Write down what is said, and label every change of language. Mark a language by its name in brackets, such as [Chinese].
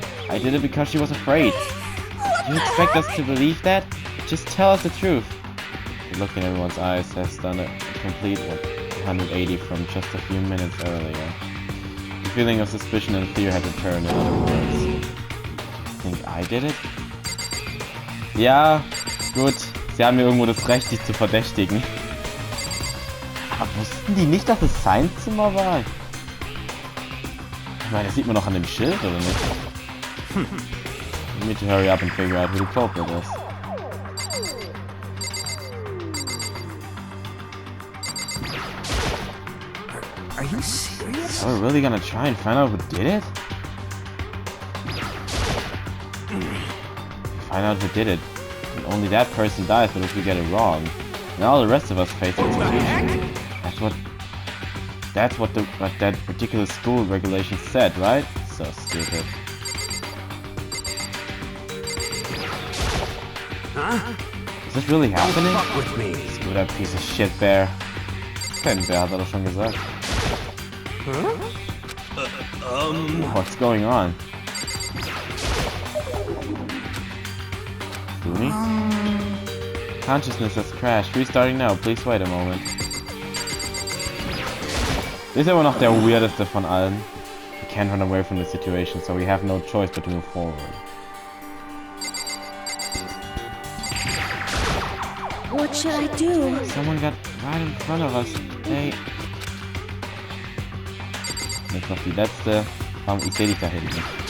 [English] I did it because she was afraid. You expect us to believe that? Just tell us the truth. The look in everyone's eyes has done a complete 180 from just a few minutes earlier. The feeling of suspicion and fear had returned, in other words. You think I did it? [German] Ja, gut. Sie haben mir irgendwo das Recht, dich zu verdächtigen. Aber wussten die nicht, dass es sein Zimmer war? Ich meine, das sieht man doch an dem Schild, oder nicht? [English] We need to hurry up and figure out who the culprit is. Are you serious? Are we really gonna try and find out who did it? Find out who did it. And only that person dies, but if we get it wrong, and all the rest of us face execution. That's what that particular school regulation said, right? So stupid. Huh? Is this really happening? Fuck with me. Screw that piece of shit bear. [German] Kein Bär, hat er doch schon gesagt. [English] What's going on? Fumi? Consciousness has crashed. Restarting now. Please wait a moment. This is [German] aber noch der weirdeste von allen. [English] We can't run away from the situation, so we have no choice but to move forward. What should I do? Someone got right in front of us. Hey. [German] Jetzt noch die letzte. Ich sehe dich da hinten.